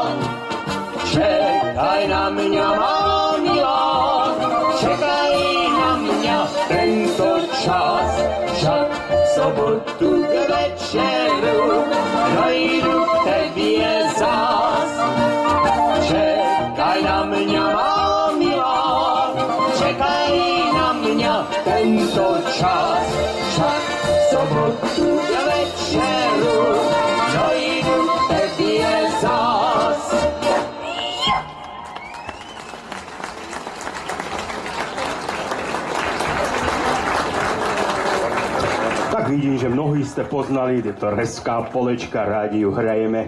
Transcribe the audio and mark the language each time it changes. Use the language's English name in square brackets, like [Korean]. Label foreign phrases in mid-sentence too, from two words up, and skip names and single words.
[Czech] Čekaj na mě, má milá, čekaj na mě tento čas, však v sobotu k večeru dojdu k tebě zas. Čekaj na mě, má milá, čekaj na mě tento čas, však v sobotu k večeru dojdu k tebě zas. [Slovak] Tak vidím, že mnohí ste poznali tieto Rezká polečka, rádi ju hrajeme.